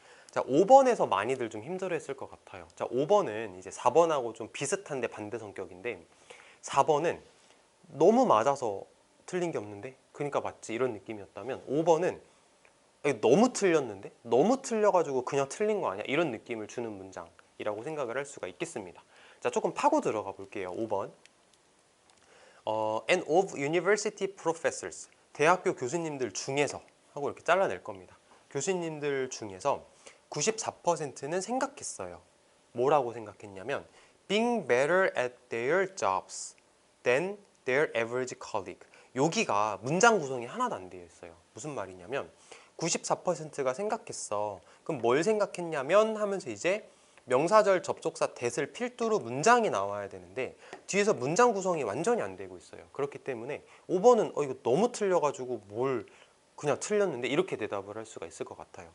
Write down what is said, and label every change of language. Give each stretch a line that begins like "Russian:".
Korean: 자, 5번에서 많이들 좀 힘들어했을 것 같아요. 자, 5번은 이제 4번하고 좀 비슷한데 반대 성격인데 4번은 너무 맞아서 틀린 게 없는데 그러니까 맞지 이런 느낌이었다면 5번은 너무 틀렸는데 너무 틀려가지고 그냥 틀린 거 아니야 이런 느낌을 주는 문장이라고 생각을 할 수가 있겠습니다. 자, 조금 파고 들어가 볼게요. 5번.
English: And of university professors,
Korean: 대학교 교수님들 중에서 하고 이렇게 잘라낼 겁니다. 교수님들 중에서 94%는 생각했어요. 뭐라고 생각했냐면
English: being better at their jobs than their average colleague.
Korean: 여기가 문장 구성이 하나도 안 되어 있어요. 무슨 말이냐면 94%가 생각했어. 그럼 뭘 생각했냐면 하면서 이제 명사절 접속사 that을 필두로 문장이 나와야 되는데 뒤에서 문장 구성이 완전히 안 되고 있어요. 그렇기 때문에 5번은 이거 너무 틀려가지고 뭘 그냥 틀렸는데 이렇게 대답을 할 수가 있을 것 같아요.